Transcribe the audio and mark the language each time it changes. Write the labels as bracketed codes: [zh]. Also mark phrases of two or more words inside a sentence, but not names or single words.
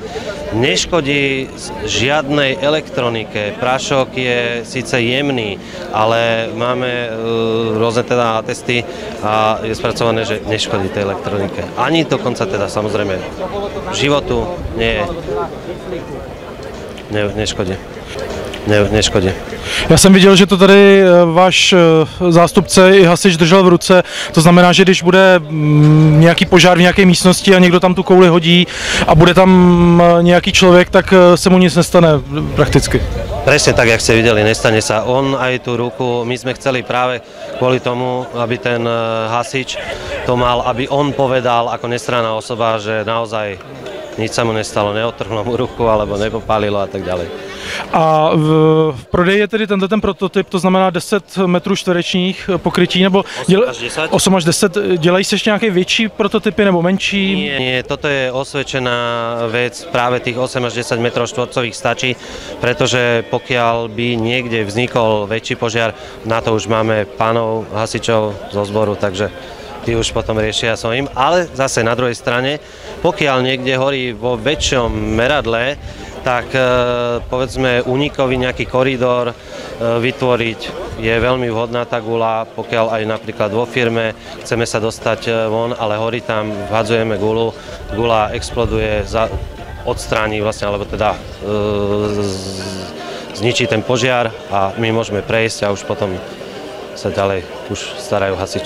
[sk] Neškodí žiadnej elektronike, prášok je síce jemný, ale máme rôzne teda testy a je spracované, že neškodí tej elektronike. Ani dokonca teda samozrejme životu nie neškodí. Neškodí. [cs] Já jsem viděl, že to tady váš zástupce i hasič držel v ruce, to znamená, že když bude nějaký požár v nějaké místnosti a někdo tam tu kouli hodí a bude tam nějaký člověk, tak se mu nic nestane prakticky. [sk] Presne tak, jak ste videli, nestane sa. On aj tú ruku, my sme chceli práve kvôli tomu, aby ten hasič to mal, aby on povedal ako nestranná osoba, že naozaj nič sa mu nestalo, neotrhlo mu ruku alebo nepopálilo a tak ďalej. [cs] A v prodeji je tedy ten prototyp, to znamená 10 metrů čtverečních pokrytí, nebo 8 až 10. Dělají se ještě nějaké větší prototypy nebo menší? [sk] Nie, toto je osvedčená vec, práve tých 8 až 10 metrov štvorcových stačí, pretože pokiaľ by niekde vznikol väčší požiar, na to už máme pánov hasičov zo zboru, takže tí už potom riešia svojím. Ale zase na druhej strane, pokiaľ niekde horí vo väčšom meradle, tak povedzme únikový nejaký koridor vytvoriť je veľmi vhodná tá guľa, pokiaľ aj napríklad vo firme chceme sa dostať von, ale horí tam, vhadzujeme guľu, guľa exploduje, odstráni vlastne, alebo teda zničí ten požiar a my môžeme prejsť a už potom sa ďalej už starajú hasiči.